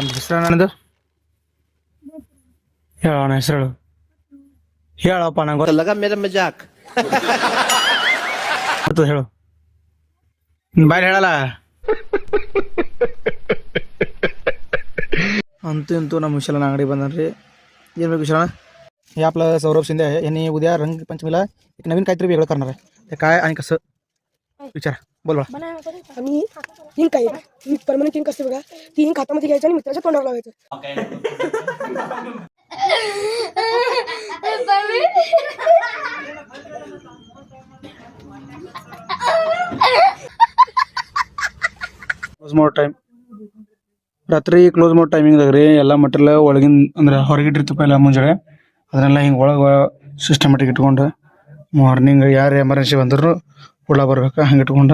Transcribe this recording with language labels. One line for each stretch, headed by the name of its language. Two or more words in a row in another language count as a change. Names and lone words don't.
Kannada: ಹೆಸರು ನನ್ನದು ಹೇಳೋಣ, ಹೆಸರು ಹೇಳಪ್ಪ, ನಂಗೆ
Hindi: लगा मेरा मजाक.
Kannada: ಗೊತ್ತು, ಹೇಳು. ಬಾಯ್ ಹೇಳಲ್ಲ. ಅಂತೂ ಇಂತೂ ನಮ್ಮ ವಿಶಾಲನ ಅಂಗಡಿ ಬಂದನ್ರಿ. ಏನು ಬೇಕು
Marathi: विशाल? हे आपलं सौरभ शिंदे आहे. यांनी उद्या रंगपंचमीला एक नवीन काहीतरी वेगळं करणार आहे. ते काय आणि कसं विचार, बोल बा. आम्ही हिंग काय परमनंट हिंग असते बघा, ती हिंग हातामध्ये घ्यायचं आणि मित्राच्या तोंडावर लावायचं.
Kannada: ಕ್ಲೋಸ್ ಮಾಡೋ ಟೈಮ್ ರಾತ್ರಿ ಕ್ಲೋಸ್ ಮಾಡೋ ಟೈಮಿಂಗ್ದಾಗ ರೀ ಎಲ್ಲ ಮಟೀರಿಯಲ್ ಒಳಗಿನ ಅಂದ್ರೆ ಹೊರಗಿಟ್ಟಿರ್ತಪ್ಪ ಎಲ್ಲ ಮುಂಜಾನೆ ಅದನ್ನೆಲ್ಲ ಹಿಂಗೆ ಒಳಗೆ ಸಿಸ್ಟಮೆಟಿಕ್ ಇಟ್ಕೊಂಡು ಮಾರ್ನಿಂಗ್ ಯಾರು ಎಮರ್ಜೆನ್ಸಿ ಬಂದ್ರು ಹುಳ ಬರ್ಬೇಕು ಹಂಗೆ ಇಟ್ಕೊಂಡು